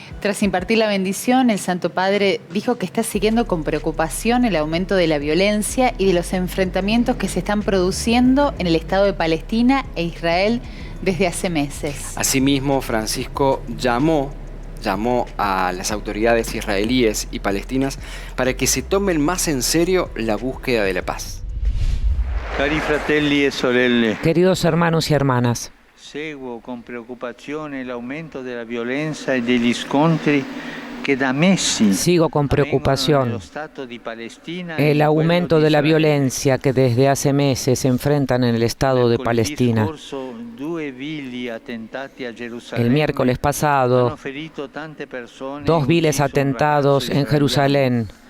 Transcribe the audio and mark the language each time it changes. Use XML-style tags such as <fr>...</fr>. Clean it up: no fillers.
<es>Tras impartir la bendición, el Santo Padre dijo que está siguiendo con preocupación el aumento de la violencia y de los enfrentamientos que se están produciendo en el Estado de Palestina e Israel desde hace meses. Asimismo, Francisco llamó a las autoridades israelíes y palestinas para que se tomen más en serio la búsqueda de la paz.</es> <it>Cari fratelli e sorelle,</it> <es>Queridos hermanos y hermanas,</es> <it>seguo con preoccupazione l'aumento della violenza e degli scontri che da mesi</it> <es>sigo con preocupación el aumento de la violencia que desde hace meses se enfrentan en el Estado de Palestina. El miércoles pasado, 2 viles atentados en Jerusalén.</es>